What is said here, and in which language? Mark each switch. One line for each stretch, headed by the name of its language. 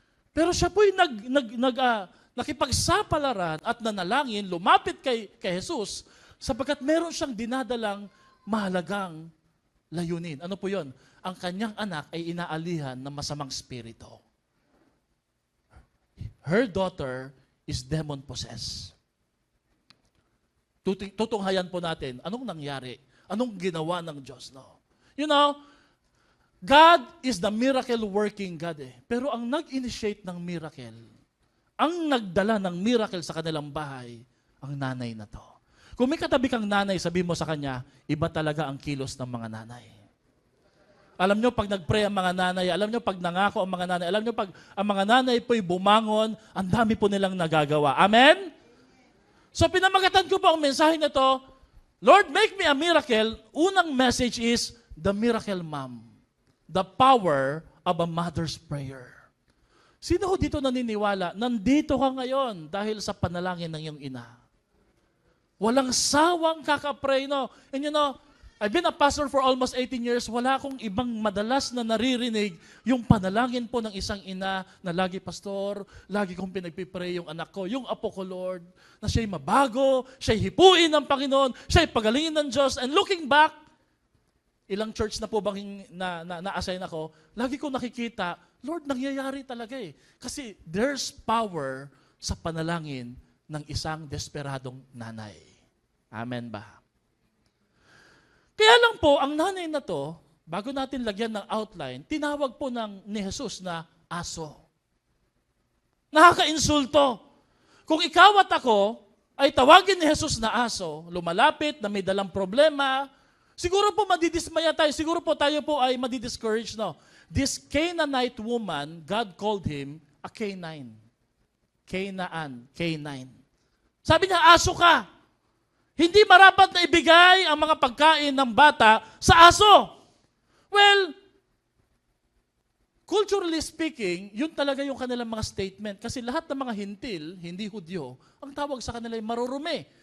Filipino: Pero siya po'y nakipagsapalaran at nanalangin, lumapit kay Jesus, sapagkat meron siyang dinadalang mahalagang layunin. Ano po yun? Ang kanyang anak ay inaalihan ng masamang spirito.
English: Her daughter is demon-possessed.
Filipino: Tutunghayan po natin, anong nangyari? Anong ginawa ng Diyos? No?
English: You know, God is the miracle-working God eh.
Filipino: Pero ang nag-initiate ng miracle, ang nagdala ng miracle sa kanilang bahay, ang nanay na to. Kung may katabi kang nanay, sabi mo sa kanya, iba talaga ang kilos ng mga nanay. Alam nyo, pag nag-pray ang mga nanay, alam nyo, pag nangako ang mga nanay, alam nyo, pag ang mga nanay po'y bumangon, ang dami po nilang nagagawa. Amen? So pinamagatan ko po ang mensahe na to, Lord,
English: make me a miracle. Unang message is, the miracle mom. The power of a mother's prayer.
Filipino: Sino ho dito naniniwala? Nandito ka ngayon dahil sa panalangin ng iyong ina. Walang sawang kakapray, no?
English: And you know, I've been a pastor for almost 18 years.
Filipino: Wala akong ibang madalas na naririnig yung panalangin po ng isang ina na lagi, pastor, lagi kong pinagpipray yung anak ko, yung apo ko, Lord, na siya'y mabago, siya'y hipuin ng Panginoon, siya'y pagalingin ng Diyos.
English: And looking back,
Filipino: ilang church na po bang na-assign ako, lagi kong nakikita, Lord, nangyayari talaga eh. Kasi
English: there's power
Filipino: sa panalangin ng isang desperadong nanay. Amen ba? Kaya lang po, ang nanay na to, bago natin lagyan ng outline, tinawag po ni Jesus na aso. Nakaka-insulto. Kung ikaw at ako ay tawagin ni Jesus na aso, lumalapit na may dalang problema, siguro po madidismaya tayo, siguro po tayo po ay madidiscourage, no?
English: This Canaanite woman, God called him a Canine.
Filipino: Canaan, Canine. Sabi niya, aso ka. Hindi marapat na ibigay ang mga pagkain ng bata sa aso.
English: Well, culturally speaking,
Filipino: yun talaga yung kanilang mga statement. Kasi lahat ng mga hintil, hindi Hudyo, ang tawag sa kanila ay marurumi.